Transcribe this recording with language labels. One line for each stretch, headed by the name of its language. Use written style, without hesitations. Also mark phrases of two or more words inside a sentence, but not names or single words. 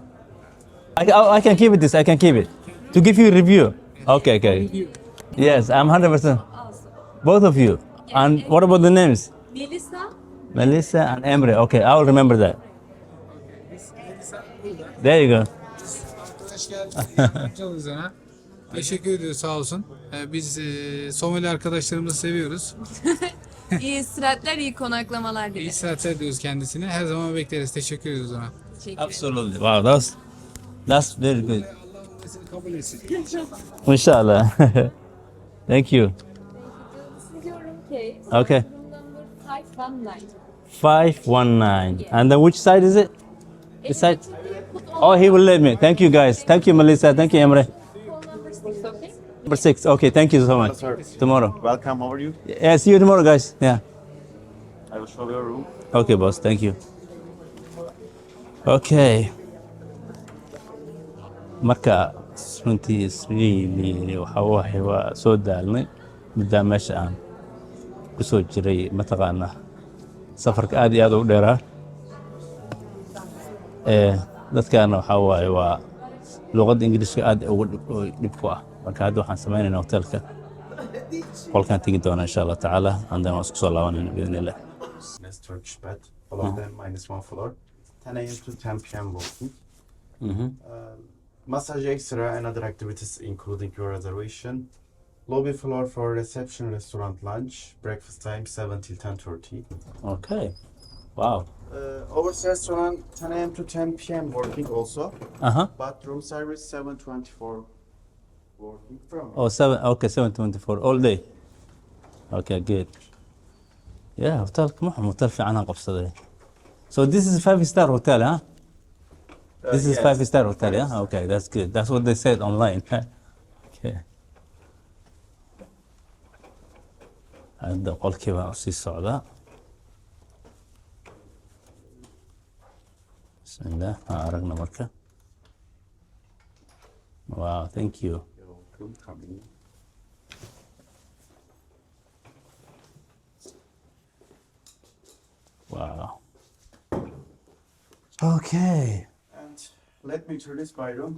English: I can keep it. I can keep it to give you a review. Okay, okay. Review. Yes, I'm 100%. Awesome. Both of you. And what about the names? Melissa, Melissa and Emre. Okay, I will remember that. There you go.
Turkish: Arkadaş geldi. Yardımcı oldu sana. Teşekkür ediyoruz sağ olsun. Biz Somali arkadaşlarımızı seviyoruz. iyi istirahatler, iyi konaklamalar İyi dileriz. saatler diyoruz kendisine. Her zaman bekleriz. Teşekkür ediyoruz ona.
English: Absolutely. Wow, that's very good.
Turkish: Allah umresini kabul etsin.
English: Inshallah. Thank you. Your room case. Okay. Room number 519. 519. And then which side is it? This side? Put Oh, he will let me. Thank you guys. Thank you, Melissa. Thank you, Emre. phone number 6, okay? Number 6. Okay, thank you so much. Tomorrow. Welcome, how are you? Yeah, see you tomorrow, guys. Yeah. I will show your room. Okay, boss. Thank you. Okay.
Somali: Marka runtii really waxa waaye waa soo daalnay muddaa meesha aan ku soo jiray mataqaanaa safarka aad iyo aad u dheeraa dadkaana waxaa waaye waa luqadda ingiriiska aad ugu dhib ku ah marka hadda waxaan samaynaynaa hotelka qolkaan tegi doonaa
Arabic: إن شاء الله تعالى
Somali: andana waan isku soo laabanayna
Arabic: بإذن الله.
English: Nice Turkish bed. All of them -1 floor. 10 a.m. to 10 p.m. walking. Massage extra and other activities including your reservation. Lobby floor for reception, restaurant, lunch. Breakfast time 7 till 10:30. Okay. Wow. Overs restaurant 10 a.m. to 10 p.m. working also. Uh-huh. But room service 7:24 working from. Oh, 7:24 all day. Okay, good.
Somali: Yeah, hotel hotel fiican aan qabsaday.
English: So this is a 5-star hotel, huh? This is yes. 5-star hotel, yeah? Okay, that's good. That's what they said online. Okay.
Somali: Hadda qolkiiba sii socdaa. Bismillah, aragna marka.
English: Wow, thank you. You're welcome. Come in. Wow. Okay. And let me introduce my room.